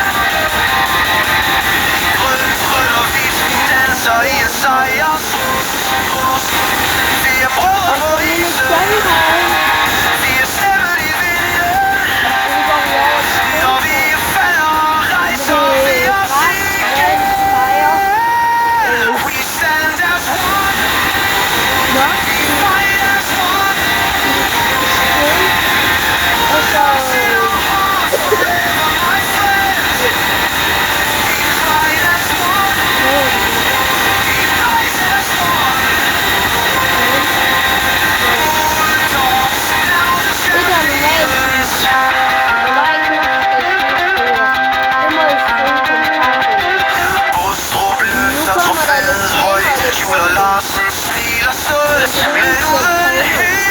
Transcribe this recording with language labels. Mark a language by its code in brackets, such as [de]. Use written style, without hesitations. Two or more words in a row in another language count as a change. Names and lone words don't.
[da] Grøn, grøn og hvidt, vi danser i en sejrsrus. Vi er brødre på isen, vi er stemmen i vinden. Når vi falder, rejser vi os igen. [en] We stand as one, we fight as one. Forever, my friend. We fight as one, we rise as one. Bulldogs down the stairs. [da] Bostrup løfter trofæet højt. Juler Larsen smiler stolt, men uden